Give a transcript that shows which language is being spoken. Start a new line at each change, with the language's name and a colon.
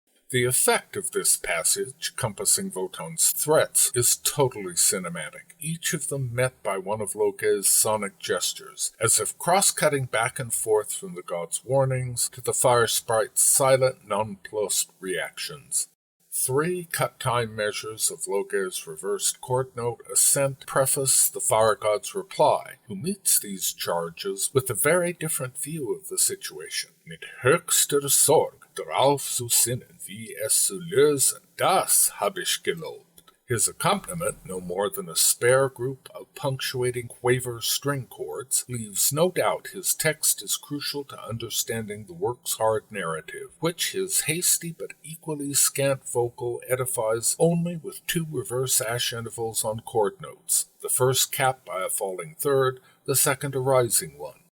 English: The effect of this passage, compassing Wotan's threats, is totally cinematic, each of them met by one of Loge's sonic gestures, as if cross-cutting back and forth from the god's warnings to the fire sprite's silent, nonplussed reactions. Three cut-time measures of Loge's reversed chord note ascent preface the fire god's reply, who meets these charges with a very different view of the situation.
German: Mit höchster Sorg drauf zu sinnen, wie es zu lösen, das hab ich gelobt.
English: His accompaniment, no more than a spare group of punctuating quaver string chords, leaves no doubt his text is crucial to understanding the work's hard narrative, which his hasty but equally scant vocal edifies only with 2 reverse ash intervals on chord notes, the first capped by a falling third, the second a rising one.